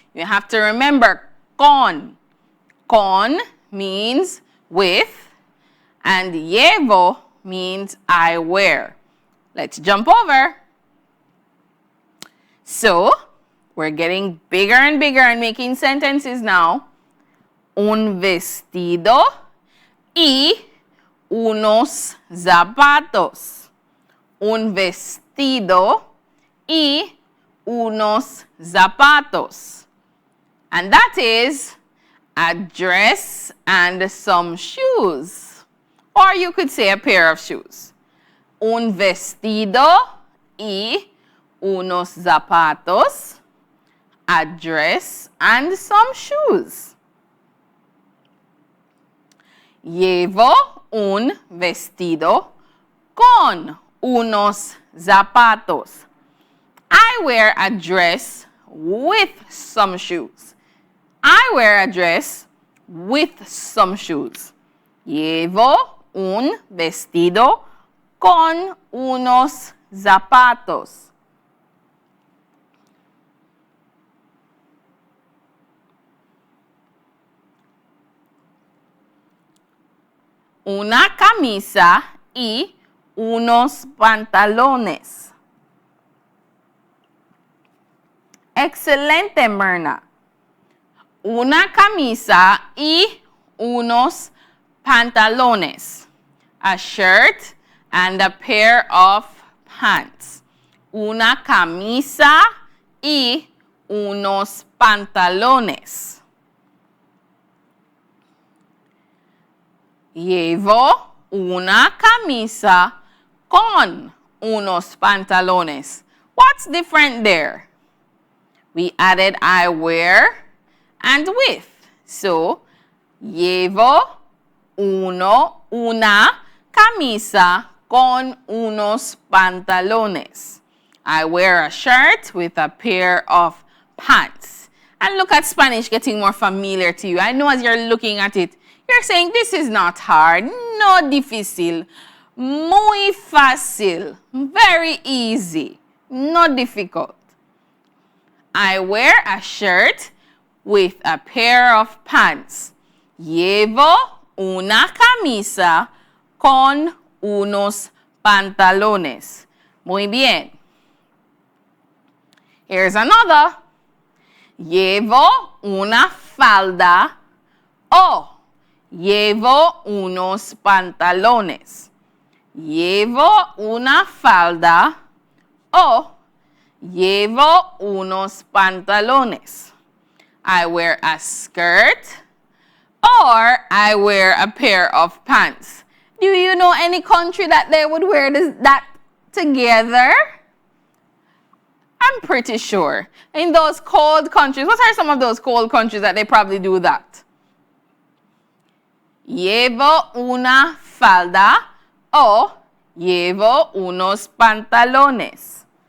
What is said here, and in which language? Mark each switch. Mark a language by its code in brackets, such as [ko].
[en] You have to remember con. Con means with, and llevo means I wear. Let's jump over. So, we're getting bigger and bigger and making sentences now. [es] Un vestido y unos zapatos. Un vestido y unos zapatos. [en] And that is a dress and some shoes. Or you could say a pair of shoes. [es] Un vestido y unos zapatos. [en] A dress and some shoes. [es] Llevo un vestido con unos zapatos. [en] I wear a dress with some shoes. I wear a dress with some shoes. [es] Llevo un vestido con unos zapatos. Una camisa y unos pantalones. Excelente, Myrna. Una camisa y unos pantalones. [en] A shirt and a pair of pants. [es] Una camisa y unos pantalones. Llevo una camisa con unos pantalones. [en] What's different there? We added I wear and with. [es] So, llevo una camisa con unos pantalones. [en] I wear a shirt with a pair of pants. And look at Spanish getting more familiar to you. I know as you're looking at it, you're saying this is not hard, no difícil, muy fácil, very easy, not difficult. I wear a shirt with a pair of pants. [es] Llevo una camisa con unos pantalones. Muy bien. Here's another. Llevo una falda o llevo unos pantalones. Llevo una falda o llevo unos pantalones. [en] I wear a skirt or I wear a pair of pants. Do you know any country that they would wear that together? I'm pretty sure. In those cold countries, what are some of those cold countries that they probably do that? [es] Llevo una falda o llevo unos pantalones.